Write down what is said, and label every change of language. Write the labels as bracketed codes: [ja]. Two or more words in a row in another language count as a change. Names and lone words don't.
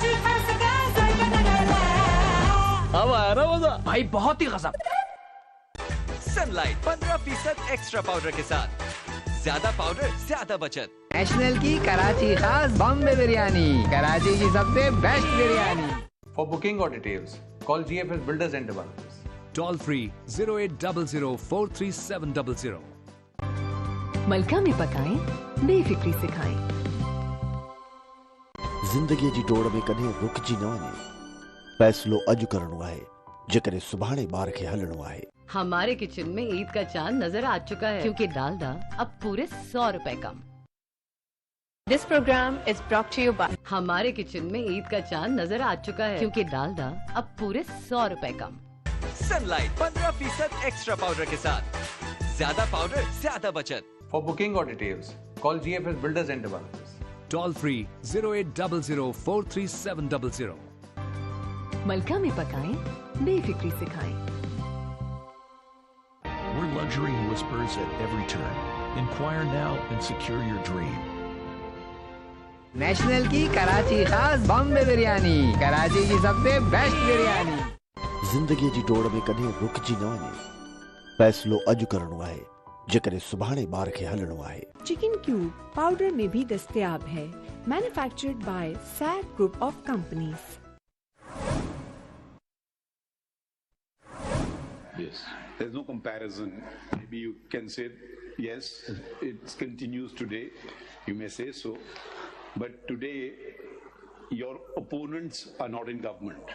[ur] اب آیا نا مزا بھائی، بہت ہی غضب. सनलाइट 15% [en] extra powder [ur] کے ساتھ، زیادہ پاؤڈر زیادہ بچت. نیشنل کی کراچی خاص بمبئی بریانی، کراچی کی سب سے بیسٹ بریانی. [en] For booking or details, call GFS Builders and Developers. Toll free 0800-43700. [ur] ملکہ میں پکائیں، بے فکری سے کھائیں. [sd] ज़िंदगी जी डोड़ में कॾहिं रुकिजी न वञे, फ़ैसिलो अॼु करणो आहे, जेकॾहिं सुभाणे ॿार खे हलणो आहे। [ur] ہمارے کچن میں عید کا چاند نظر آ چکا ہے، کیونکہ ڈالڈا اب پورے 100 روپے کم. [en] This program is brought to you by [ur] ہمارے کچن میں عید کا چاند نظر آ چکا ہے، کیونکہ ڈالڈا اب پورے 100 روپے کم. सनलाइट 15% [en] extra powder [ur] کے ساتھ، زیادہ پاؤڈر زیادہ بچت. [en] For booking or details, call GFS Builders and Developers. Toll free 0800-43700. [ur] ملکہ میں پکائیں، بے فکری سے کھائیں. [en] We're luxury whispers at every turn. Inquire now and secure your dream. [ur] نیشنل کی کراچی خاص بمبئی بریانی، کراچی کی سب سے بیسٹ بریانی. [sd] ज़िंदगीअ जी डोड़ में कॾहिं रुकिजी न वञे। फ़ैसिलो अॼु करणो आहे, जेकॾहिं सुभाणे ॿार खे हलणो आहे। [en] chicken cube [ur] پاؤڈر میں بھی دستیاب ہے. [en] Manufactured by SAG Group of Companies. Yes, there's no comparison. Maybe you can say, yes, it continues today. You may say so. But today, your opponents are not in government.